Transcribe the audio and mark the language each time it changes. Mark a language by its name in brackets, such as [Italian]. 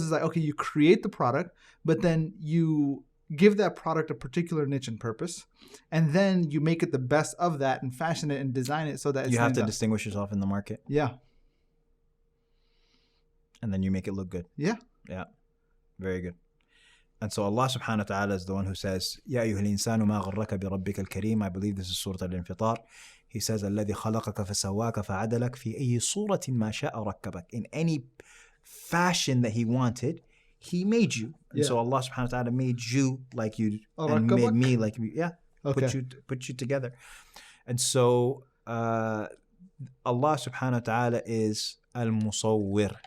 [English] Is like, okay, you create the product, but then you give that product a particular niche and purpose, and then you make it the best of that and fashion it and design it so that you have to distinguish yourself in the market. Yeah. And then you make it look good. Yeah. Yeah. Very good. And so Allah subhanahu wa ta'ala is the one who says, [Arabic] يَا أَيُّهَا الْإِنسَانُ مَا غَرَّكَ بِرَبِّكَ الْكَرِيمِ. [English] I believe this is Surah Al-Infitar. [Arabic] He says, الَّذِي خَلَقَكَ فَسَوَّاكَ فَعَدَلَكَ فِي أَيِّ صُورَةٍ مَا شَاءَ رَكَّبَكَ. [English] In any fashion that He wanted, He made you. And so Allah subhanahu wa ta'ala made you like you and made me like me. Yeah. Okay. Put you together. And so Allah subhanahu wa ta'ala is AlMusauwir.